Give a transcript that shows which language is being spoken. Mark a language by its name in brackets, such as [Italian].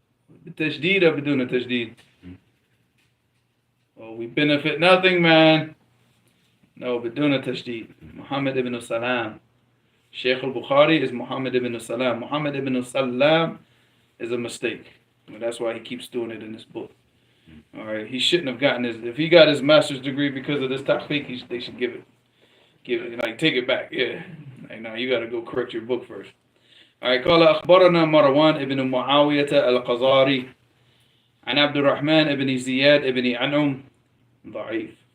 [Arabic] بالتشديد [English] or [Arabic] بدون التشديد? [English] Oh, we benefit nothing, man. No, [Arabic] بدون التشديد. [English] Muhammad ibn Salam. Shaykh al-Bukhari is Muhammad ibn Salam. Muhammad ibn Salam is a mistake. And that's why he keeps doing it in this book. All right, he shouldn't have gotten his. If he got his master's degree because of this tahqiq, they should give it, like take it back. Yeah, like now you got to go correct your book first. All right, [Arabic] قال أخبرنا مروان ابن معاوية القزاري عن عبد الرحمن ابن زياد ابن عنعم ضعيف.